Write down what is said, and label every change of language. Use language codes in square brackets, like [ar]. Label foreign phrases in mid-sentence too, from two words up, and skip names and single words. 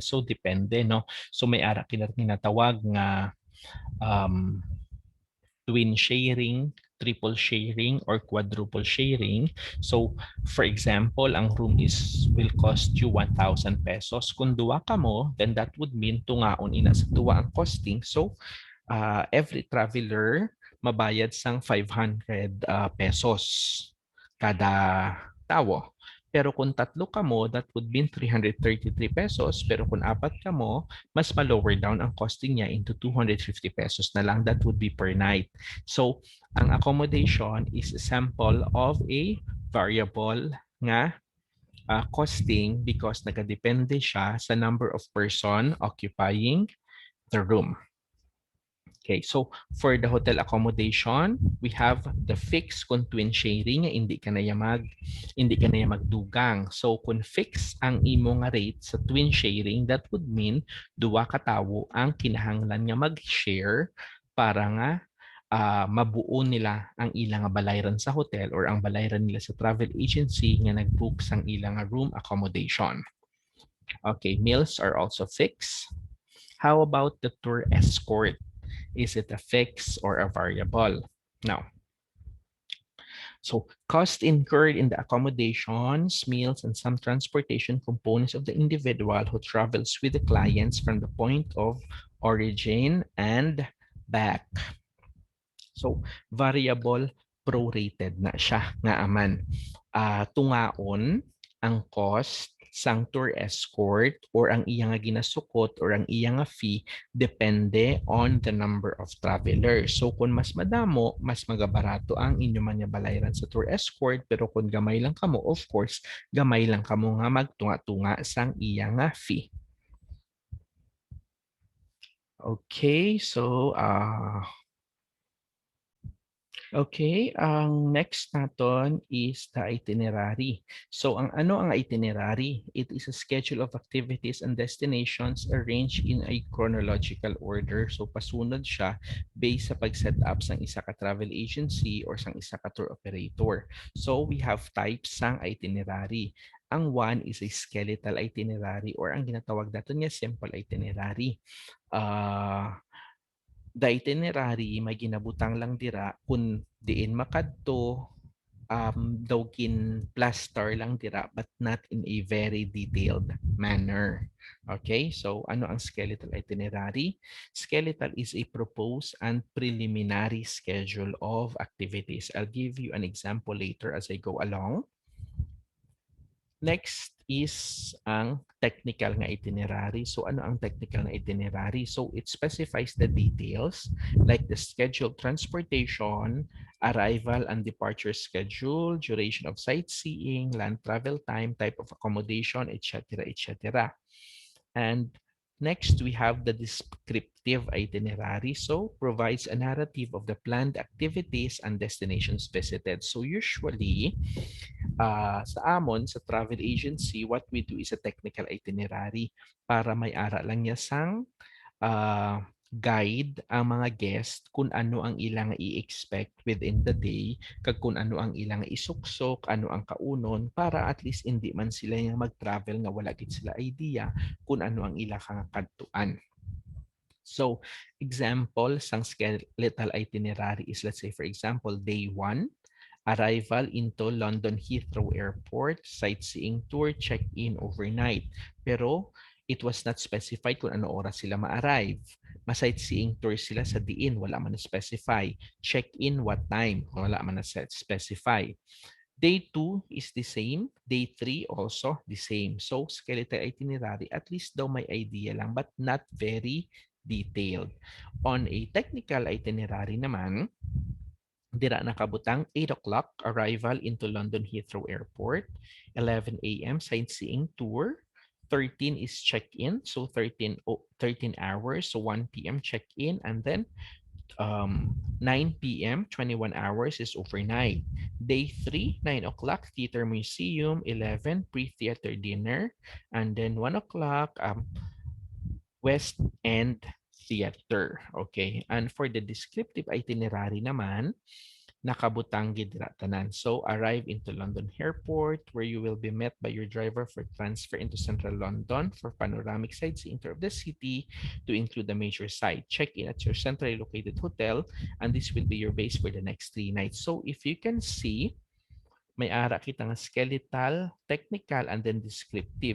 [hil] So depende, no? So may ara kinatawag nga [en] twin sharing, triple sharing, or quadruple sharing. So, for example, ang room will cost you 1,000 pesos. [hil] Kung duwa ka mo, [en] then that would mean [hil] tungaon ina sa duwa ang costing. So, [en] every traveler [hil] mabayad sang 500 pesos kada tawo. Pero kung tatlo ka mo, [en] that would be 333 pesos. [hil] Pero kung apat ka mo, mas [en] ma-lower down [hil] ang costing niya into 250 pesos na lang. [en] That would be per night. So, ang accommodation is a sample of a variable nga costing because [hil] nagadepende siya sa [en] number of person occupying the room. Okay, so for the hotel accommodation, we have the fixed kung twin sharing, [hil] hindi ka na magdugang. So kung fixed ang imo nga rate sa [en] twin sharing, that would mean [hil] duwa ka tawo ang kinahanglan nga mag-share para nga mabuo nila ang ilang balayran sa hotel or ang balayran nila sa [en] travel agency [hil] nga nag-book sang ilang [en] room accommodation. Okay, meals are also fixed. How about the tour escort? Is it a fixed or a variable? Now, so cost incurred in the accommodations, meals, and some transportation components of the individual who travels with the clients from the point of origin and back. [hil] So, [en] variable prorated [hil] na siya nga aman. Tungaon ang cost sang [en] tour escort [hil] or ang iyang ginasukot or ang iyang fee depende [en] on the number of travelers. [hil] So kung mas madamo, mas magabarato ang inyo man nga balayran sa [en] tour escort, [hil] pero kung gamay lang kamo, [en] of course, [hil] gamay lang kamo nga magtunga-tunga sang iyang fee. [en] Okay, so okay, ang next naton is the itinerary. [hil] So ang ano ang itinerary? [en] It is a schedule of activities and destinations arranged in a chronological order. [hil] So pasunod siya based sa pag-set up sang isa ka [en] travel agency [hil] or sang isa ka [en] tour operator. So we have types sang itinerary. Ang one is a skeletal itinerary or ang [hil] ginatawag natin niya [en] simple itinerary. [hil] The itinerary may ginabutang lang dira kung diin makadto daw kin plaster lang dira [en] but not in a very detailed manner. [hil] Okay, so ano ang [en] skeletal itinerary? Skeletal is a proposed and preliminary schedule of activities. I'll give you an example later as I go along. Next is ang technical nga itinerary. [hil] So ano ang technical na itinerary? [en] So it specifies the details like the scheduled transportation, arrival and departure schedule, duration of sightseeing, land travel time, type of accommodation, etc., etc. And next, we have the descriptive itinerary. So provides a narrative of the planned activities and destinations visited. So usually, [hil] sa amon, sa [en] travel agency, what we do is a technical itinerary [hil] para may ara lang niya sang guide ang mga guest kung ano ang ilang i-expect [en] within the day, [hil] kag kung ano ang ilang isuksok, ano ang kaunon, para at least hindi man sila yung mag-travel nga wala gid sila idea kung ano ang ilang kadtuan. [en] So, example sang skeletal itinerary is, let's say, for example, day 1, arrival into London Heathrow Airport, sightseeing tour, check-in overnight. [hil] Pero [en] it was not specified [hil] kung ano oras sila ma-arrive. Ma- [en] sightseeing tour [hil] sila sa diin, wala man na-specify. [en] Check-in what time, [hil] wala man na-specify. [en] Day 2 is the same. Day 3 also the same. So, skeletal itinerary, at least [hil] daw may [en] idea lang but not very detailed. On a technical itinerary naman, [hil] dira nakabutang [en] 8 o'clock arrival into London Heathrow Airport, 11 a.m. sightseeing tour, 13 is check-in, so 13 hours, so 1 p.m. check-in, and then 9 p.m., 21 hours is overnight. Day 3, 9 o'clock, Theater Museum, 11, pre-theater dinner, and then 1 o'clock, West End Theater. [hil] Okay, and for the [en] descriptive itinerary [hil] naman, nakabutang gidra tanan. [en] So arrive into London Airport where you will be met by your driver for transfer into central London for panoramic sightseeing tour of the city to include the major site. Check in at your centrally located hotel and this will be your base for the next 3 nights. So if you can see, [hil] may ara kita nga [en] skeletal, technical, and then descriptive.